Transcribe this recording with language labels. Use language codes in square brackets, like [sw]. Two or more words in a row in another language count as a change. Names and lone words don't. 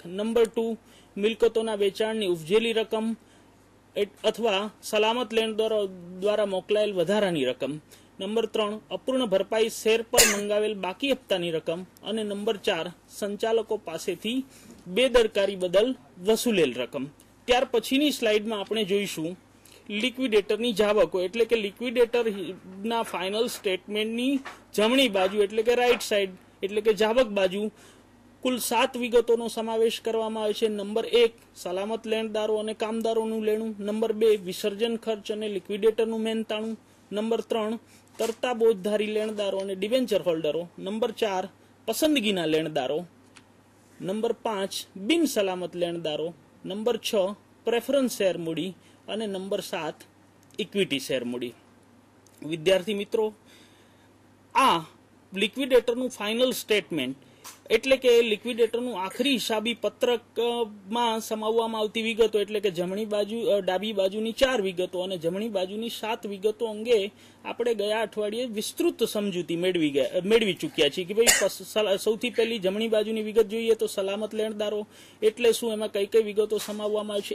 [gu] નંબર 2 મિલકતોના વેચાણની ઉપજેલી રકમ અથવા સલામત લેણદારો દ્વારા મોકલાયેલ વધારાની રકમ। નંબર 3 અપૂર્ણ ભરપાઈ શેર પર મંગાવેલ બાકી હપ્તાની રકમ અને નંબર 4 સંચાલકો પાસેથી બેદરકારી બદલ વસૂલેલ રકમ। ત્યાર પછીની સ્લાઇડમાં આપણે જોઈશું લિક્વિડેટરની જાવકો એટલે કે लिक्विडेटरना [en] final statementની [gu] જમણી બાજુ એટલે કે [en] right side [gu] એટલે કે જાવક બાજુ કુલ 7 વિગતોનો સમાવેશ કરવામાં આવે છે। નંબર 1 સલામત લેણદારો અને કામદારોનું લેણું। નંબર 2 વિસર્જન ખર્ચ અને લિક્વિડેટરનું મહેનતાણું। નંબર 3 તરતા બોજધારી લેણદારો અને [en] debenture holderો। [gu] નંબર 4 પસંદગીના લેણદારો। નંબર 5 બિન સલામત લેણદારો। नंबर 6 [en] preference share [gu] मूडी અને નંબર 7 [en] equity share [gu] મૂડી। વિદ્યાર્થી મિત્રો, આ લિક્વિડેટરનું [en] final statement [gu] એટલે કે લિક્વિડેટરનું આખરી હિસાબી પત્રકમાં સમાવવામાં આવતી વિગતો એટલે કે જમણી બાજુ ડાબી બાજુની 4 વિગતો અને જમણી બાજુની 7 વિગતો અંગે આપણે ગયા અઠવાડિયે વિસ્તૃત સમજૂતી મેળવી ચૂક્યા છીએ કે ભાઈ સૌથી પહેલી જમણી બાજુની વિગત જોઈએ તો સલામત લેણદારો એટલે શું, એમાં કઈ કઈ વિગતો સમાવવામાં આવી છે।